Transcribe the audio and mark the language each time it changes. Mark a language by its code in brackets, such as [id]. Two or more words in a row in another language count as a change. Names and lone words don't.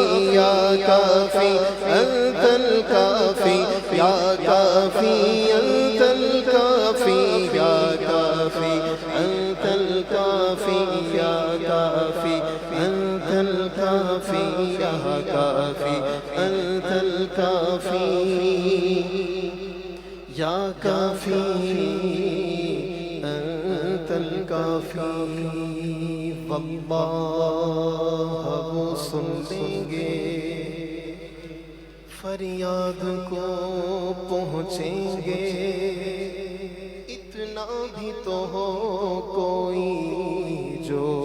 [ar] یا کافی انت الکافی، یا کافی انت الکافی، یا کافی انت الکافی، یا کافی انت الکافی، یا کافی انت الکافی، یا کافی انت الکافی۔ [ur] واللہ وہ سن لیں گے، فریاد کو پہنچیں گے، اتنا بھی تو ہو کوئی جو